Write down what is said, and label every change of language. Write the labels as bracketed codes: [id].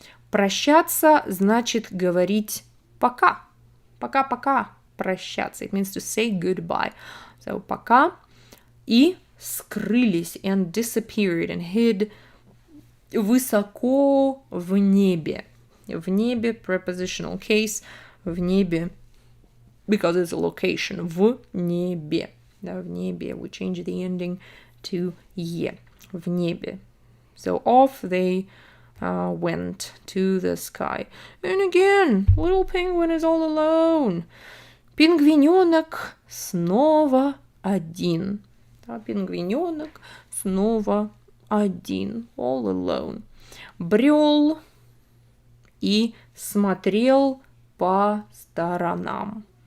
[ru] Прощаться значит говорить пока. Пока-пока, прощаться. [en] It means to say goodbye. So [ru] пока. И скрылись [en] and disappeared and hid [ru] высоко в небе. В небе, [en] prepositional case, [ru] в небе, [en] because it's a location. [ru] В небе. Да, в небе. [en] We change the ending to е. [ru] В небе. [en] So off they went to the sky. And again, little penguin is all alone. [ru] Пингвиненок снова один. Да, пингвиненок снова один. [en] All alone. [ru] Брел и смотрел по сторонам.